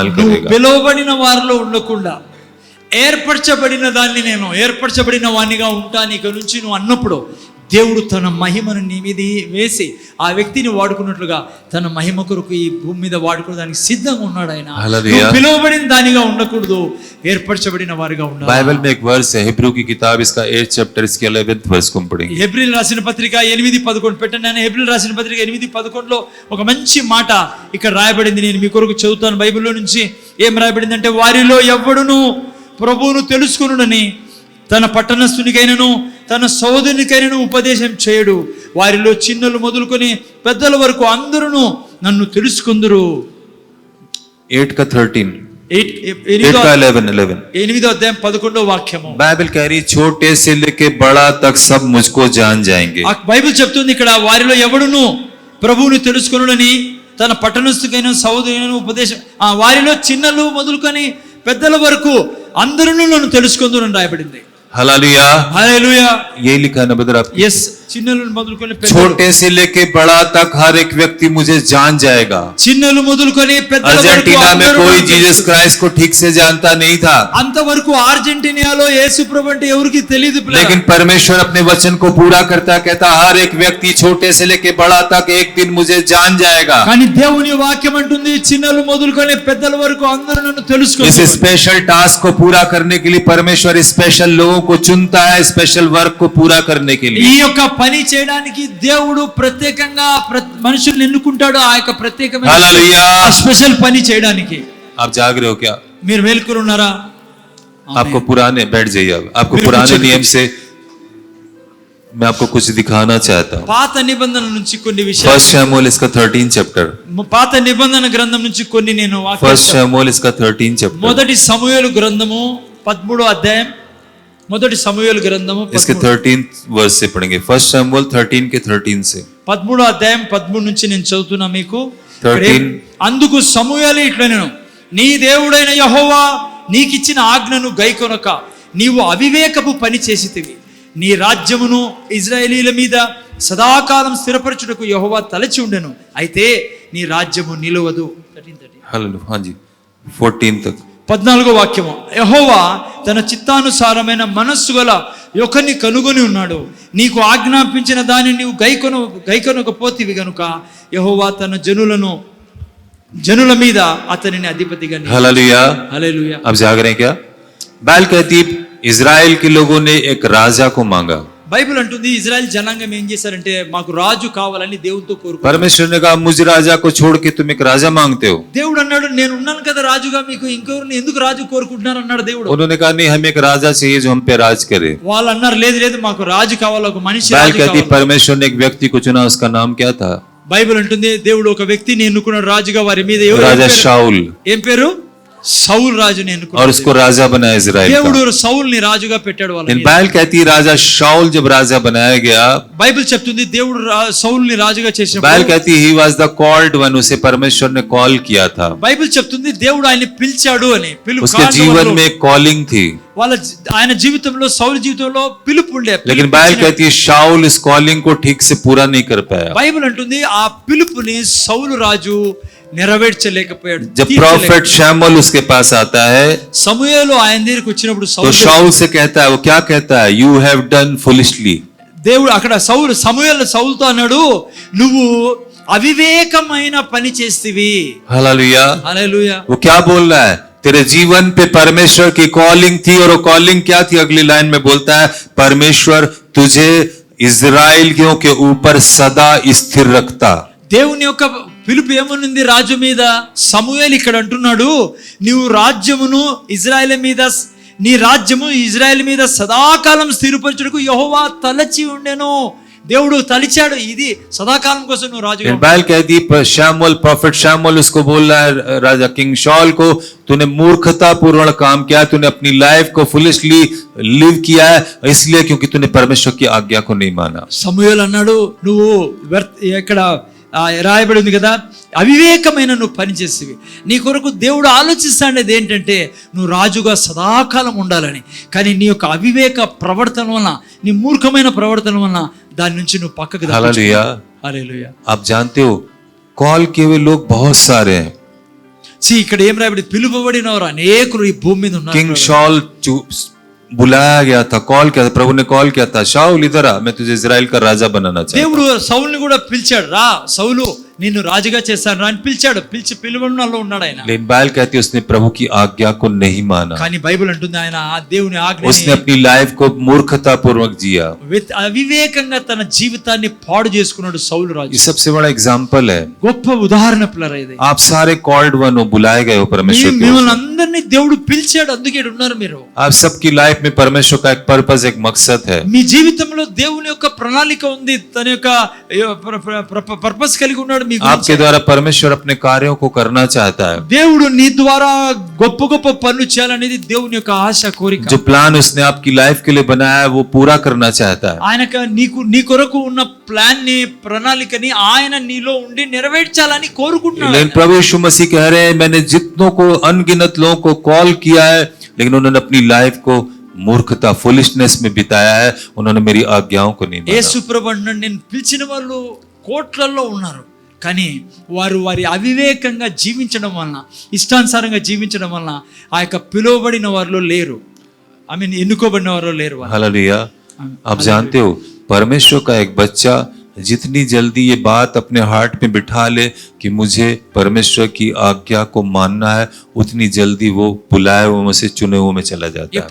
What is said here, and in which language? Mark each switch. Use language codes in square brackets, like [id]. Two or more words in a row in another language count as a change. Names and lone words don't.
[te] నువ్వు [hi] करेगा। [te] పిలువబడిన వారిలో ఉండకుండా ఏర్పరచబడిన దాన్ని నేను ఏర్పరచబడిన వానిగా ఉంటాను ఇక నుంచి నువ్వు అన్నప్పుడు దేవుడు తన మహిమను నీ మీద వేసి ఆ వ్యక్తిని వాడుకున్నట్లుగా తన మహిమ కొరకు ఈ భూమి మీద వాడుకోవడానికి సిద్ధంగా ఉన్నాడు ఆయన. హల్లెలూయా. నువ్వు పిలువబడిన దానిగా ఉండకూడదు, ఏర్పరచబడిన వారిగా ఉండాలి. [hi] बाइबल में एक वर्स है, हिब्रू की किताब इसका 8th चैप्टर इसके 11th वर्स को हम पढ़ेंगे। [te] హెబ్రీయులు రాసిన పత్రిక 8:11 పెట్టండి. నేను హెబ్రీయులు రాసిన పత్రిక 8:11లో ఒక మంచి మాట ఇక్కడ రాయబడింది. నేను మీ కొరకు చదువుతాను బైబిల్లో నుంచి. ఏం రాయబడింది అంటే వారిలో ఎవ్వడును ప్రభువును తెలుసుకొనుడని తన పట్టణస్థునికైనను తన సోదరునికైనను ఉపదేశం చేయడు. వారిలో చిన్నలు మొదలుకొని పెద్దల వరకు అందరూ నన్ను తెలుసుకుందురు. [hi] 8 का 13, 8 [te] 8వ [hi] का 11। [te] 8వ అధ్యాయం 11వ వాక్యము. [hi] बाइबल कह रही छोटे से लेके बड़ा तक सब मुझको जान जाएंगे। [te] ఆ బైబిల్ చెప్తుంది ఇక్కడ వారిలో ఎవడును ప్రభువుని తెలుసుకొనుడని తన పట్టణస్థుకైన సోదరునికైన ఉపదేశం, వారిలో చిన్నలు మొదలుకొని పెద్దల వరకు అందరూ నన్ను తెలుసుకుందురు అని రాయబడింది. [hi] हालेलुया। [te] హల్లెలూయా. [hi] यही लिखा है ना ब्रदर आपकी? [te] ఎస్, చిన్నలు మొదలుకొని [hi] छोटे से लेके बड़ा तक हर एक व्यक्ति मुझे जान जाएगा। [te] చిన్నలు మొదలుకొని పెద్దల వరకు [hi] अर्जेंटीना में [te] అందరూ [hi] कोई [te] నాకు [hi] जीसस [te] తెలుసు. [hi] क्राइस्ट को ठीक से जानता नहीं था, [te] అంతవరకు అర్జెంటీనాలో యేసు ప్రభు అంటే ఎవరికి తెలియదు పిల్లలు. [hi] लेकिन परमेश्वर अपने वचन को पूरा करता कहता हर एक व्यक्ति छोटे से लेके बड़ा तक एक दिन मुझे जान जाएगा। [te] కానీ దేవుని వాక్యం అంటుంది చిన్నలు మొదలుకొని పెద్దల వరకు అందరూ నన్ను [hi] इस [te] తెలుసుకుంటారు. [hi] स्पेशल टास्क को पूरा करने के लिए परमेश्वर स्पेशल लोगों को चुनता है, स्पेशल वर्क को पूरा करने के [te] ఈ [hi] लिए। [te] యొక్క పని చేయడానికి దేవుడు ప్రత్యేకంగా మనుషుల్ని ఎన్నుకుంటాడు. ఆ యొక్క ప్రత్యేకమైన [hi] हालेलुया। [te] స్పెషల్ పని చేయడానికి. [hi] आप जाग रहे हो क्या? [te] మీరు మేల్కొని ఉన్నారా? [hi] आपको पुराने बैठ जाइए, अब आपको बिल्कुल पुराने चलिए। नियम से मैं आपको कुछ दिखाना चाहता हूँ। [te] పాత నిబంధన నుంచి కొన్ని విషయాలు, [hi] फर्स्ट शमूएल इसका 13 चैप्टर, [te] పాత నిబంధన గ్రంథం నుంచి కొన్ని నేను వాక్యాలు [hi] फर्स्ट शमूएल इसका 13 चैप्टर, [te] మొదటి సమూయేలు గ్రంథము 13వ అధ్యాయం, మొదటి సమూయేలు గ్రంథము [hi] इसके 13th वर्ष से पढ़ेंगे। फर्स्ट शमूएल 13 के 13 से। [te] 13వ అధ్యాయం 13 నుంచి నేను చదువుతున్నా మీకు. 13. అందుకు సమూయేలు ఇట్లనెను, నీ దేవుడైన యెహోవా నీకిచ్చిన ఆజ్ఞను గైకొనక నీవు అవివేకపు పని చేసితివి. నీ రాజ్యమును ఇజ్రాయేలీల మీద సదాకాలం స్థిరపరచుటకు యెహోవా తలచి ఉండెను, అయితే నీ రాజ్యము నిలవదు. 13. [hi] हालेलुया। हाँ जी, 14 तक। [te] 14వ వాక్యము, యెహోవా తన చిత్తానుసారమైన మనస్సు గల ఒకరిని కనుగొని ఉన్నాడు. నీకు ఆజ్ఞాపించిన దాన్ని నీవు గైకొనకపోతివి గనుక యెహోవా తన జనుల మీద అతనిని అధిపతిగా [hi] हालेलुया। [te] హల్లెలూయా. [hi] अब जाग रहे हैं क्या? बैल कहती इजराइल के लोगों ने एक राजा को मांगा। [te] బైబిల్ అంటుంది ఇజ్రాయెల్ జనాంగం ఏం చేశారంటే మాకు రాజు కావాలని దేవునితో కోరుకున్నారు. [hi] परमेश्वर ने कहा मुझ राजा को छोड़ के तुम एक राजा मांगते हो। [te] దేవుడు అన్నాడు నేను ఉన్నాను కదా రాజుగా, మీకు ఇంకెవరిని ఎందుకు రాజు కోరుకుంటున్నారు అన్నాడు దేవుడు. [hi] उन्होंने कहा नहीं, हमें एक राजा चाहिए जो हम पे राज करे। [te] వాళ్ళు అన్నారు లేదు లేదు మాకు రాజు కావాలి, ఒక మనిషి [hi] बैल [te] రాజు [hi] कहती [te] కావాలి. [hi] परमेश्वर ने एक व्यक्ति को चुना, उसका नाम क्या था? [te] బైబిల్ అంటుంది దేవుడు ఒక వ్యక్తిని ఎన్నుకున్నాడు రాజుగా, వారి మీద ఎవరు? [hi] राजा [te] ఏం పేరు? [hi] शाऊल, [te] ఏం పేరు? సౌల్ రాజుని [hi] और [te] ఎన్నుకున్నాడు. [hi] उसको राजा बनाया इजराइल [te] దేవుడు [hi] का। [te] సౌల్ని రాజుగా పెట్టాడు వాళ్ళ [hi] लेकिन [te] మీద. [hi] बैल कहती राजा शाऊल जब राजा बनाया गया, [te] బైబిల్ చెప్తుంది దేవుడు సౌల్ని రాజుగా [hi] बैल [te] చేసినప్పుడు, [hi] कहती [en] he was the called one, [hi] उसे परमेश्वर ने कॉल किया था। [te] బైబిల్ చెప్తుంది దేవుడు ఆయన్ని పిలిచాడు అని. [hi] उसके जीवन में एक कॉलिंग थी, [te] ఆయన జీవితంలో, సౌలు జీవితంలో పిలుపు ఉండే. [hi] लेकिन बैल कहती है शाऊल इस कॉलिंग को ठीक से पूरा नहीं कर पाया। [te] బైబిల్ అంటుంది ఆ పిలుపుని సౌలు రాజు నెరవేర్చలేకపోయాడు. [hi] जब प्रॉफिट शमूएल उसके पास आता है [te] సమూయేలు ఆయన దగ్గరికి వచ్చినప్పుడు [hi] तो शाऊल से कहता है, वो क्या कहता है? [en] You have done foolishly. [te] దేవుడు అక్కడ సమూయేలు సౌలుతో అన్నాడు, నువ్వు అవివేకమైన పని చేస్తివి. [hi] हालेलुया। [te] హల్లెలూయా. [hi] वो क्या बोल रहा है? तेरे जीवन पे परमेश्वर की कॉलिंग थी, और वो कॉलिंग क्या थी? अगली लाइन में बोलता है परमेश्वर तुझे इजराइलियों के ऊपर सदा स्थिर रखता। [te] దేవుని యొక్క పిలుపు ఏమనుంది రాజు మీద? సమూయేలు ఇక్కడ అంటున్నాడు, నీవు రాజ్యమును ఇజ్రాయెల్ మీద, నీ రాజ్యము ఇజ్రాయెల్ మీద సదాకాలం స్థిరపరచుటకు యెహోవా తలచి ఉండెను. దేవుడు తలిచాడు, ఇది సదాకాలం కోసం నువ్వు రాజుగా. [hi] बैल कहती शमूएल, प्रॉफिट शमूएल उसको बोल रहा है राजा किंग शाऊल को, तूने मूर्खता पूर्ण काम किया, तूने अपनी लाइफ को [en] foolishly live [hi] किया है, इसलिए क्योंकि तूने परमेश्वर की आज्ञा को नहीं माना। [te] సమూయేలు అన్నాడు, నువ్వు ఇక్కడ రాయబడి ఉంది కదా, అవివేకమైన నువ్వు పని చేసేవి. నీ కొరకు దేవుడు ఆలోచిస్తాడేది ఏంటంటే నువ్వు రాజుగా సదాకాలం ఉండాలని. కానీ నీ యొక్క అవివేక ప్రవర్తన వలన, నీ మూర్ఖమైన ప్రవర్తన వలన దాని నుంచి నువ్వు పక్కకు [hi] हालेलुया। [te] హల్లెలూయా. [hi] आप जानते हो कॉल किए हुए लोग बहुत सारे हैं। [te] ఇక్కడ ఏం రాయబడి, పిలువబడిన వారు అనేకులు ఈ భూమి మీద ఉన్నారు. [hi] किंग शाऊल बुलाया गया था, कॉल किया था, प्रभु ने कॉल किया था, शाऊल इधर आ, मैं तुझे इजराइल का राजा बनाना चाहता हूं। [te] దేవుడు సౌలుని కూడా పిలిచాడు, రా సౌలు నిన్ను రాజుగా చేస్తాను రా అని పిలిచాడు. పిలువడంలో ఉన్నాడు ఆయన. [hi] लेकिन बैल कहती है उसने प्रभु की आज्ञा को नहीं माना, [te] కానీ బైబిల్ అంటుంది ఆయన ఆ దేవుని [hi] उसने [te] ఆజ్ఞని [hi] अपनी लाइफ को मूर्खता पूर्वक जिया। [te] అవివేకంగా తన జీవితాన్ని పాడు చేసుకున్నాడు సౌలు రాజు. [hi] ये सबसे बड़ा एग्जाम्पल है। [te] గొప్ప ఉదాహరణ పిల్లరా ఇది. [hi] आप सारे [en] called one [hi] हो, बुलाए गए हो परमेश्वर की ओर [te] మిమ్మల్ని [hi] से। [te] అందరినీ దేవుడు పిలిచాడు, అందుకే ఇక్కడ ఉన్నారు మీరు. [hi] आप सबकी लाइफ में परमेश्वर का एक पर्पस, एक मकसद है। [te] మీ జీవితంలో దేవుని యొక్క ప్రణాళిక ఉంది, తన యొక్క పర్పస్ కలిగి ఉన్నాడు మీ గురించి. [hi] आपके द्वारा परमेश्वर अपने कार्यों को करना चाहता है। [te] దేవుడు నీ ద్వారా గొప్ప గొప్ప పనులు చేయాలనేది దేవుని యొక్క ఆశ, కోరిక. [hi] जो प्लान उसने आपकी लाइफ के लिए बनाया है वो पूरा करना चाहता है। [te] ఆయనకు నీ కొరకు ఉన్న ప్లాన్ ని, ప్రణాళికని ఆయన నీలో ఉండి నెరవేర్చాలని కోరుకుంటున్నాడు. [hi] लेकिन प्रभु यीशु मसीह कह रहे हैं मैंने जितनों को, अनगिनत लोगों को कॉल किया है, लेकिन उन्होंने अपनी लाइफ को मूर्खता फुलिशनेस में बिताया है, उन्होंने मेरी आज्ञाओं को नहीं माना। [te] యేసు ప్రభు అంటున్నాడు, నేను పిలిచిన వాళ్ళు కోట్లల్లో ఉన్నారు, కానీ వారు వారి అవివేకంగా జీవించడం వలన, ఇష్టానుసారంగా జీవించడం వలన ఆ యొక్క పిలువబడిన వారిలో లేరు, ఎన్నుకోబడిన వారిలో లేరు వారు. [hi] हालेलुया। आप जानते हो परमेश्वर का एक बच्चा जितनी जल्दी ये बात अपने हार्ट में बिठा ले कि मुझे परमेश्वर की आज्ञा को मानना है, उतनी जल्दी वो बुलाए हुए में से चुने हुए में चला जाता है।